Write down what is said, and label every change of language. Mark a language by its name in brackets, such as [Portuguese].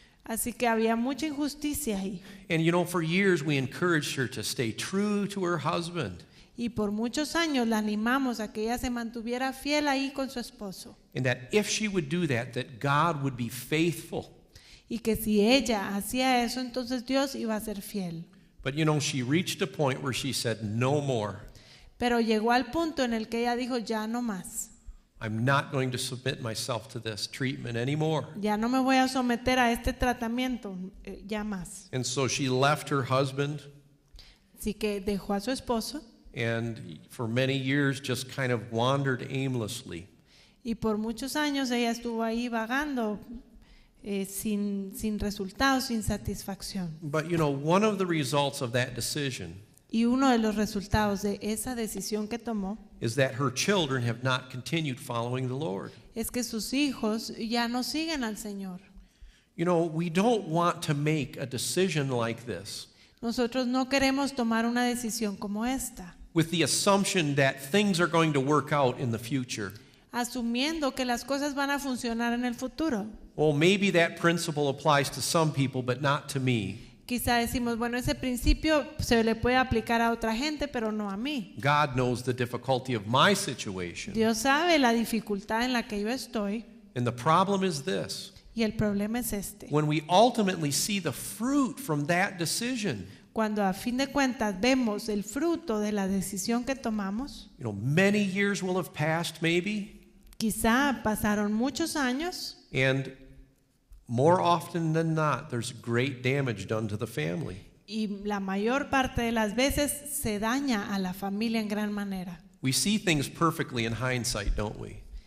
[Spanish] Así que había mucha injusticia ahí. [English] And for years we encouraged her to stay true to her husband. [Spanish] Y por muchos años la animamos a que ella se mantuviera fiel ahí con su esposo. [English] And that if she would do that God would be faithful. [Spanish] Y que si ella hacía eso, entonces Dios iba a ser fiel. [English] But she reached a point where she said, no more. [Spanish] Pero llegó al punto en el que ella dijo, ya no más. [English] I'm not going to submit myself to this treatment anymore. [Spanish] Ya no me voy a someter a este tratamiento, ya más. [English] And so she left her husband [Spanish] Así que dejó a su esposo [English] and for many years just kind of wandered aimlessly. [Spanish] y por muchos años ella estuvo ahí vagando sin resultados, sin satisfacción. [English] But one of the results of that decision [Spanish] Y uno de los resultados de esa decisión que tomó [English] is that her children have not continued following the Lord. [Spanish] es que sus hijos ya no siguen al Señor. [English] We don't want to make a decision like this [Spanish] Nosotros no queremos tomar una decisión como esta, [English] with the assumption that things are going to work out in the future. [Spanish] asumiendo que las cosas van a funcionar en el futuro. [English] Well, maybe that principle applies to some people, but not to me. [Spanish] Quizá decimos, bueno, ese principio se le puede aplicar a otra gente, pero no a mí. [English] God knows the difficulty of my situation. [Spanish] Dios sabe la dificultad en la que yo estoy. [English] And the problem is this. [Spanish] Y el problema es este. [English] when we ultimately see the fruit from that decision. [Spanish] Cuando a fin de cuentas vemos el fruto de la decisión que tomamos, [English] You know, many years will have passed maybe, [Spanish] quizá pasaron muchos años [English] and more often than not, there's great damage done to the family. [Spanish] y la mayor parte de las veces se daña a la familia en gran manera. [English] We see things perfectly in hindsight, don't we?